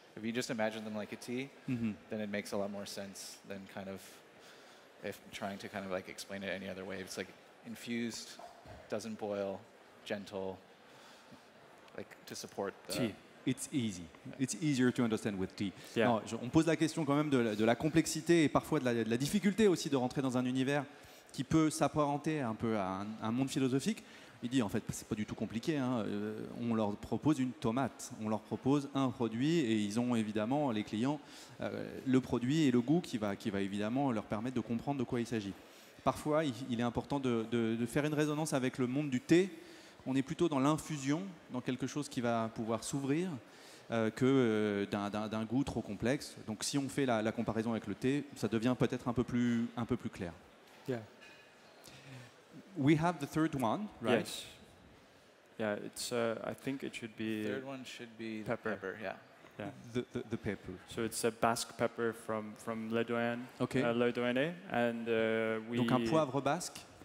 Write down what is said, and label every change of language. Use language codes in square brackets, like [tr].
[en] If you just imagine them like a tea, then it makes a lot more sense than kind of if trying to kind of like explain it any other way. It's like infused, doesn't boil, gentle, like to support the tea. It's easy. It's easier to understand with tea. Yeah. [fr] Non, on pose la question quand même de la complexité et parfois de la difficulté aussi de rentrer dans un univers qui peut s'apparenter un peu à un monde philosophique. Il dit en fait c'est pas du tout compliqué, hein. On leur propose une tomate, on leur propose un produit et ils ont évidemment les clients le produit et le goût qui va évidemment leur permettre de comprendre de quoi il s'agit. Parfois il est important de faire une résonance avec le monde du thé. On est plutôt dans l'infusion, dans quelque chose qui va pouvoir s'ouvrir que d'un goût trop complexe. Donc si on fait la comparaison avec le thé, ça devient peut-être un peu plus clair. [en] Yeah. We have the third one, right? Yes. Yeah, it's. I think it should be. third one should be the Pepper. pepper. Yeah. Yeah. The pepper. So it's a Basque pepper from Le Doyen, Okay. Le Doyenné, and we. [fr] Donc un poivre basque.